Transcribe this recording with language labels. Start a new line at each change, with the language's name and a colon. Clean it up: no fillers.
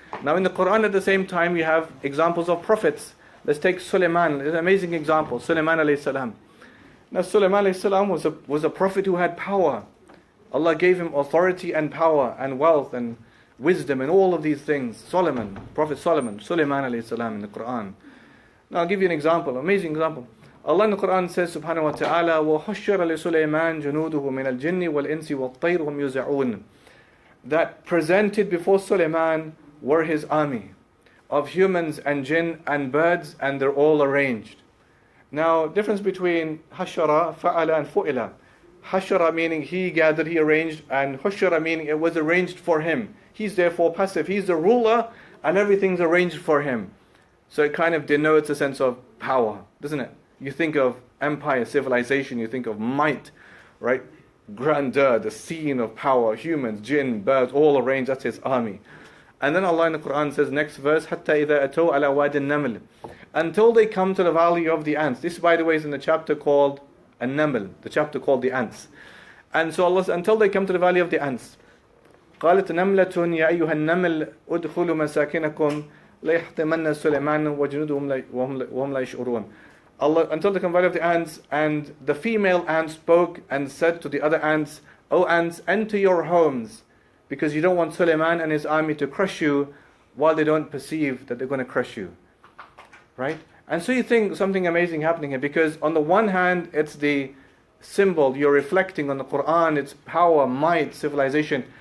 English: Now in the Quran at the same time you have examples of prophets. Let's take Sulaiman, it's an amazing example, Sulaiman alayhi salam. Now Sulaiman alayhi salam was a prophet who had power. Allah gave him authority and power and wealth and wisdom and all of these things. Prophet Sulaiman alayhi salam in the Quran. Now I'll give you an example, amazing example. Allah in the Quran says subhanahu wa ta'ala,
Arabic: وَحُشِّرَ لِسُلَيْمَانَ جُنُودُهُ مِنَ الْجِنِّ وَالْإِنسِ وَالطَّيْرِ هُمْ يُزَعُونَ.
English: That presented before Sulaiman were his army of humans and jinn and birds, and they're all arranged. Now, difference between hashara, fa'ala and fu'ila. Hashara meaning he gathered, he arranged, and hushara meaning it was arranged for him. He's therefore passive. He's the ruler and everything's arranged for him. So it kind of denotes a sense of power, doesn't it? You think of empire, civilization, you think of might, right? Grandeur, the scene of power, humans, jinn, birds, all arranged, that's his army. And then Allah in the Quran says, next verse,
Arabic: حَتَّى إِذَا أَتَوْا عَلَى وَادِ النَّمْلِ,
English: until they come to the valley of the ants. This, by the way, is in the chapter called An-Naml, the chapter called the ants. And so Allah says, until they come to the valley of the ants.
Arabic: قالت نملة يا أيها النمل ادخلوا مساكنكم لا يحطمن سليمان وجنوده وهم لا يشعرون.
English: Allah, until they come to the valley of the ants, and the female ant spoke and said to the other ants, O ants, enter your homes, because you don't want Sulaiman and his army to crush you while they don't perceive that they're going to crush you. Right? And so you think something amazing happening here, because on the one hand, it's the symbol, you're reflecting on the Quran, its power, might, civilization.